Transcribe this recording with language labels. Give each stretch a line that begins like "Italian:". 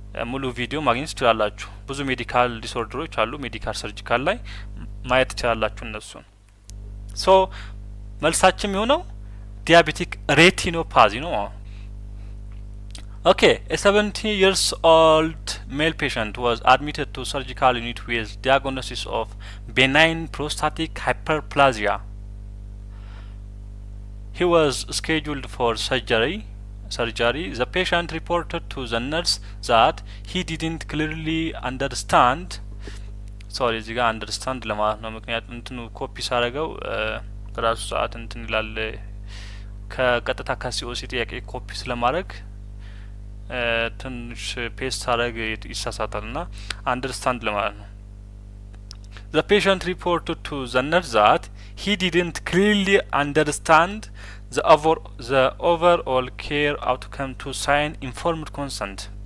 Amharic: ሙሉ ቪዲዮ ማግኘት ትችላላችሁ። ብዙ ሜዲካል ዲስኦርደሮች አሉ፣ ሜዲካል ሰርጂካል ላይ ማየት ትችላላችሁ እነሱን። ሶ መልሳችን የሚሆነው ዲያቤቲክ ሬቲኖፓዚ ነው።
English: Okay, a 70 years old male patient was admitted to surgical unit with diagnosis of benign prostatic hyperplasia. He was scheduled for surgery. The patient reported to the nurse that he didn't clearly understand.
Amharic: Sorry, እዚህ ጋር understand ለማለት ነው። ምክንያቱም እንትኑ ኮፒ ሳረገው በራሱ ሰዓት እንትን ይላል። ከቀጥታ ከሲኦሲ ጥያቄ ኮፒ ስለማድረግ ትንሽ ፔስት ሳረግ ይሳሳታል እና አንደርስታንድ ለማለት ነው።
English: The patient reported to the nurse that he didn't clearly understand the overall care outcome to sign informed consent.